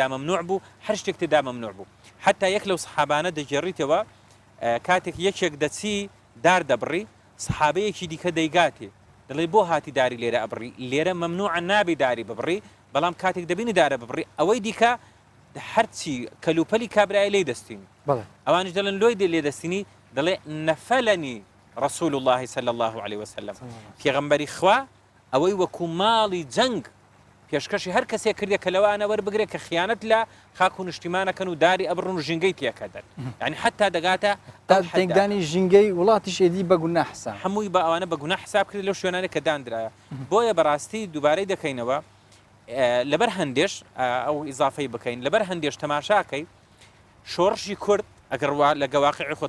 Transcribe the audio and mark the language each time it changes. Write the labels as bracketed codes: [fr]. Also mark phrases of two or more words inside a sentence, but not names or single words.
[ckb] مەمنوع بوو هەر شتێک تێدا مەمنوع بوو حتا یەک لەو سەحابانە دەجێڕیتەوە کاتێک یەکێک دەچی دار دەبڕی سەحابەیەکی دیکە دەیگاتێ دەڵێ بۆ هاتی داری لێرە ئەبڕی لێرە مەمنوعە نابی داری ببڕی بەڵام کاتێک دەبینی دارە ببڕی ئەوەی دیکە هەرچی کەلوپەلی کابرای لێ دەستین ئەوانش دەڵێن لۆی لێ دەستینی دەڵێ نەفەلەنی [ar] رسول الله صلى الله عليه وسلم [ckb] پێغەمبەری خوا ئەوەی وەکو ماڵی جەنگ پێشکەشی هەر کەسێک کردێک کە لەوانە وەربگرێ کە خیانەت لە خاک و نیشتیمانەکەن و داری ئەبڕن و ژینگەی تێکەدەن یعنی حتا دەگاتە تێنگدانی ژینگەی وڵاتیش ئێدی بە گوناه حساب هەمووی بە ئەوانە بە گوناه حساب کرد لەو شوێنانە کە دانرایە بۆیە بەڕاستی دووبارەی دەکەینەوە لەبەر هەندێش ئەو ئیزافەی بکەین لەبەر هەندێش تەماشاکەی شۆڕشی کورد ئەگەر لە گەواقعی خۆ